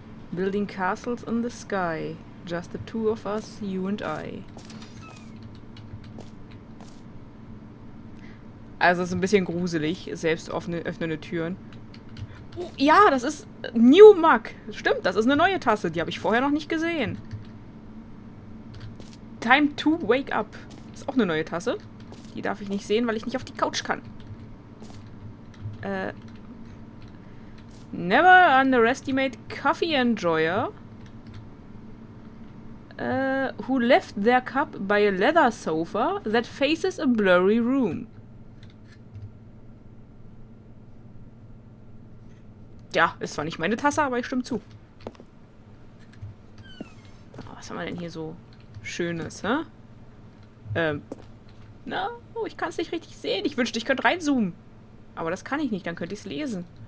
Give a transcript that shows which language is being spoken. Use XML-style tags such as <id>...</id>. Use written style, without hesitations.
<en>Building castles in the sky. Just the two of us, you and I.</en> <de>Also es ist ein bisschen gruselig, selbst öffnende Türen. Oh, ja, das ist New Mug. Stimmt, das ist eine neue Tasse. Die habe ich vorher noch nicht gesehen.</de> <en>Time to wake up.</en> <de>Ist auch eine neue Tasse. Die darf ich nicht sehen, weil ich nicht auf die Couch kann.</de> <en>Never underestimate coffee enjoyer who left their cup by a leather sofa that faces a blurry room.</en> <de>Ja, ist zwar nicht meine Tasse, aber ich stimme zu. Oh, was haben wir denn hier so Schönes, hä? No, ich kann es nicht richtig sehen. Ich wünschte, ich könnte reinzoomen. Aber das kann ich nicht, dann könnte ich es lesen.</de>